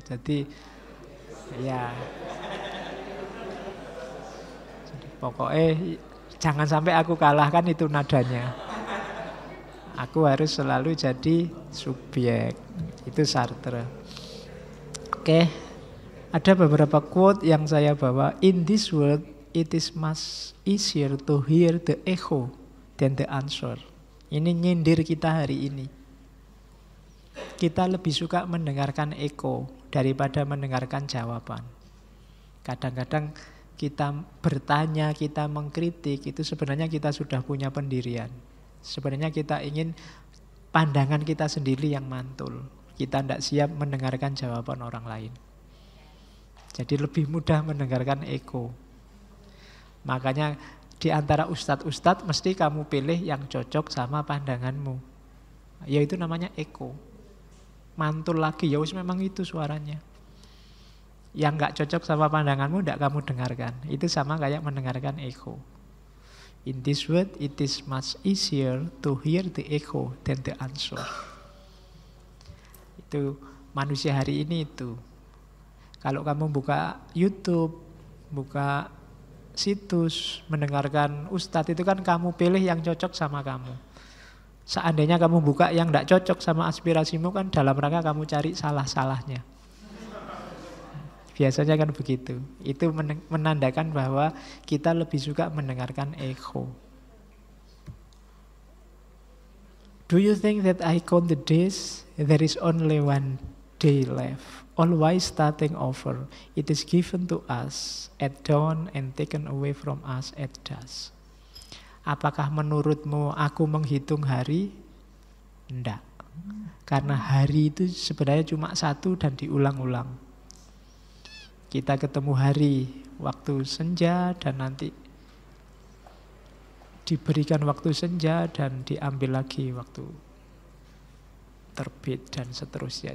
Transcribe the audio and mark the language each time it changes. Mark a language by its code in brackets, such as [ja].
[id] Jadi ya pokoknya jangan sampai aku kalahkan, itu nadanya. Aku harus selalu jadi subjek. Itu Sartre. Oke. Ada beberapa quote yang saya bawa. [en] In this world, it is much easier to hear the echo than the answer. [id] Ini nyindir kita hari ini. Kita lebih suka mendengarkan echo daripada mendengarkan jawaban. Kadang-kadang kita bertanya, kita mengkritik, itu sebenarnya kita sudah punya pendirian. Sebenarnya kita ingin pandangan kita sendiri yang mantul. Kita tidak siap mendengarkan jawaban orang lain. Jadi lebih mudah mendengarkan echo. Makanya di antara ustadz-ustadz mesti kamu pilih yang cocok sama pandanganmu. Yaitu namanya echo. Mantul lagi, ya wis memang itu suaranya. Yang gak cocok sama pandanganmu tidak kamu dengarkan. Itu sama kayak mendengarkan echo. [en] In this world it is much easier to hear the echo than the answer. [id] Itu manusia hari ini itu. Kalau kamu buka YouTube, buka situs, mendengarkan ustadz, itu kan kamu pilih yang cocok sama kamu. Seandainya kamu buka yang tidak cocok sama aspirasimu, kan dalam rangka kamu cari salah-salahnya. Biasanya kan begitu. Itu menandakan bahwa kita lebih suka mendengarkan echo. [en] Do you think that I count the days? There is only one day left. Always starting over. It is given to us at dawn and taken away from us at dusk. [id] Apakah menurutmu aku menghitung hari? Enggak. Karena hari itu sebenarnya cuma satu dan diulang-ulang. Kita ketemu hari, waktu senja, dan nanti diberikan waktu senja dan diambil lagi waktu terbit dan seterusnya.